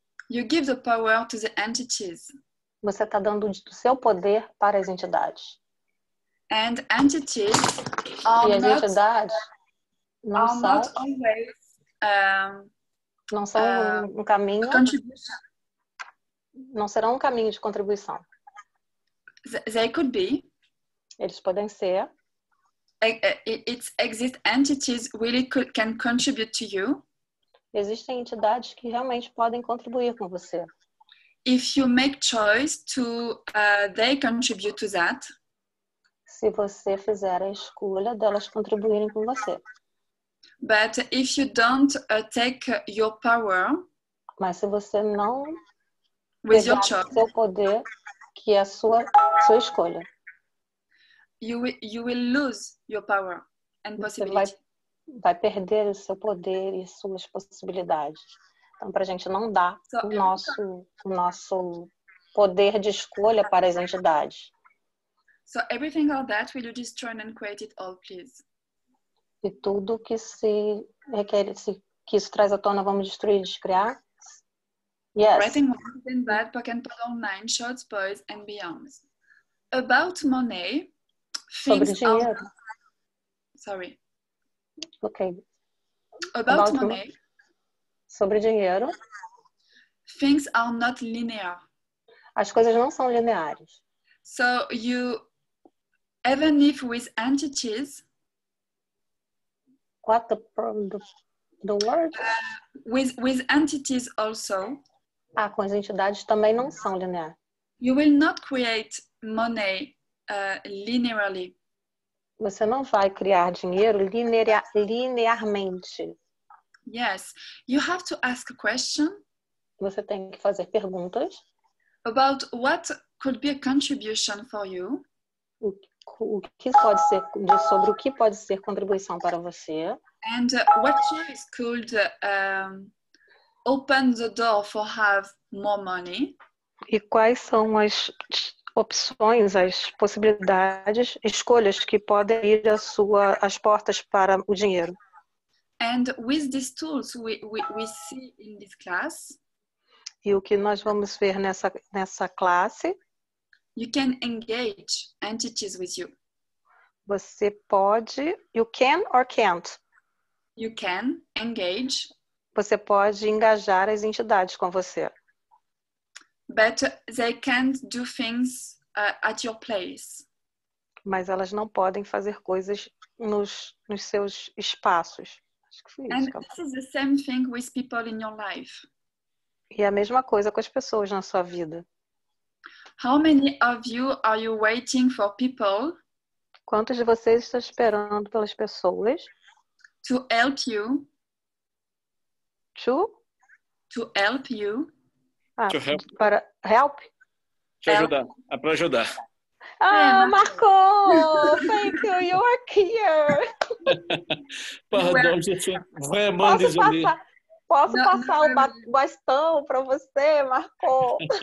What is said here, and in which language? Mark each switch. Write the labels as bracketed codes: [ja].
[en] you give the power to the entities. [pt] Você está dando o seu poder para as entidades. [en] And entities are [pt] e as entidades não são um caminho. Não serão um caminho de contribuição. [en] They could be. [pt] Eles podem ser. [en] Exist entities really can contribute to you. [pt] Existem entidades que realmente podem contribuir com você. [en] If you make choice to, they contribute to that. [pt] Se você fizer a escolha delas contribuírem com você. [en] But if you don't take your power [pt] Mas se você não [en] with your [pt] pegar [en] choice, [pt] o seu poder, que é a sua escolha, [en] you will lose your power and [pt] você [en] possibility. [pt] vai perder o seu poder e suas possibilidades. Então, para a gente não dar o nosso poder de escolha para as entidades. [en] So everything of that, will you destroy and create it all, please? [pt] E tudo que se requer, que isso traz à tona, vamos destruir e descriar? [en] Yes. Writing more than bad, Pokken Podol 9, shorts, boys, and beyonds. About money, [pt] Sobre [en] things [pt] dinheiro. [en] are... Sorry. Ok. About money, [pt] sobre dinheiro. [en] Things are not linear. [pt] As coisas não são lineares. [en] So you, even if with entities, what the word? With entities also, [pt] com as entidades também não são lineares. [en] You will not create money linearly. [pt] Você não vai criar dinheiro linearmente. [en] Yes, you have to ask a question. [pt] Você tem que fazer perguntas [en] about what could be a contribution for you. [pt] O que pode ser sobre o que pode ser contribuição para você. [en] And what choice could open the door for have more money. [pt] E quais são as opções, as possibilidades, escolhas que podem ir as portas para o dinheiro. [en] And with these tools we see in this class. [pt] E o que nós vamos ver nessa classe. [en] You can engage entities with you. [pt] Você pode, [en] you can or can't? You can engage. [pt] Você pode engajar as entidades com você. [en] But they can't do things at your place. [pt] Mas elas não podem fazer coisas nos seus espaços. Acho que foi isso. [en] And this is the same thing with people in your life. [pt] E é a mesma coisa com as pessoas na sua vida. [en] How many of you are you waiting for people? [pt] Quantos de vocês estão esperando pelas pessoas? [en] To help you. To help you. To help. [pt] Para [en] help? [pt] Te ajudar. É para ajudar. [en] Marco! Thank you, you are here. [fr] Pardon, je suis vraiment désolé. [pt] Posso passar o bastão para você, Marco?